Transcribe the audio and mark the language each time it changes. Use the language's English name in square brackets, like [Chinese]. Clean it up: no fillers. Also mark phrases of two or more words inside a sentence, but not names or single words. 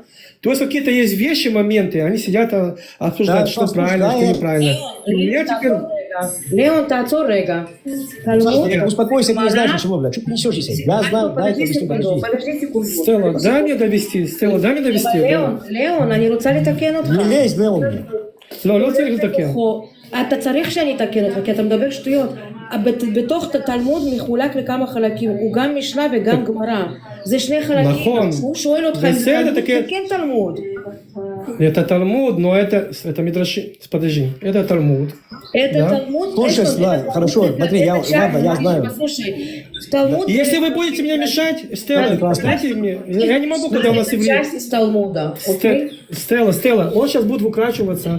[Russian] То есть какие-то есть вещи, моменты, они сидят, обсуждают, да, что правильно, что неправильно. [Hebrew] Леон, תעצור רגע. [Russian] Успокойся, ты не знаешь ничего, блядь. Что ты несешь здесь? Я знаю, дай это объясню, подожди секунду. Стелла, дай мне довести. Леон, [Hebrew] אני רוצה לתקן אותך. [Russian] Не лезь, Леон. [Hebrew] לא צריך לתקן. אתה צריך שאני אתקן אותך, כי אתה מדבר שטויות. בתוך תלמוד מחולק לכמה חלקים, הוא גם משנה וגם גמרא. זה שני חלקים. נכון. הוא שואל אותך אם תלמוד, תקן תלמוד. [Russian] Это Талмуд, но это Мидрашим. Подожди, это Талмуд. Это Талмуд. Слушай, хорошо, смотри, я знаю. Послушай, в Талмуд... Если вы будете мне мешать, Стелла, дайте мне. Я не могу, когда у нас евреи. Часть из Талмуда. Стелла, он сейчас будет выкручиваться.